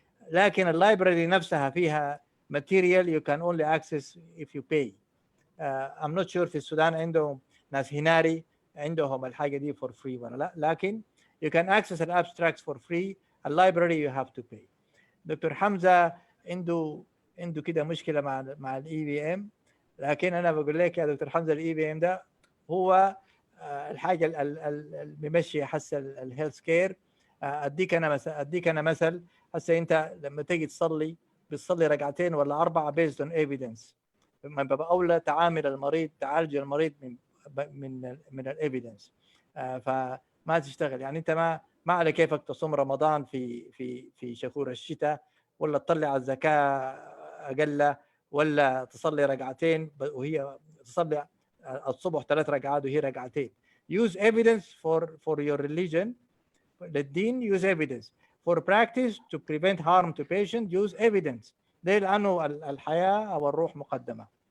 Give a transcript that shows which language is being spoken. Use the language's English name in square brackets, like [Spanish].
[Arabic] لكن اللايبرري نفسها فيها [English] material you can only access if you pay. I'm not sure [Arabic] في السودان عندهم ناس هناري عندهم الحاجة دي [English] for free [Arabic] ولا لا، لكن [English] you can access an abstracts for free. A library you have to pay. [Arabic] دكتور حمزة عنده كده مشكلة مع الاي بي ام، لكن انا بقول لك يا دكتور حمزة الاي بي ام ده هو الحاجة اللي بيمشي حس الهيلث كير. اديك انا مثل هسه انت لما تيجي بتصلي ركعتين ولا 4 [English] based on evidence. [Arabic] من باب اولى تعامل المريض تعالج المريض من الايفيدنس. فما تشتغل يعني انت ما على كيفك تصوم رمضان في شهور الشتاء، ولا تطلع الزكاه اقل، ولا تصلي ركعتين وهي تصلي الصبح 3 ركعات وهي ركعتين. [English] Use evidence for your religion. [Arabic] للدين [English] use evidence. For practice to prevent harm to patient use evidence. [Arabic] ده لأنه الحياة أو الروح مقدمة.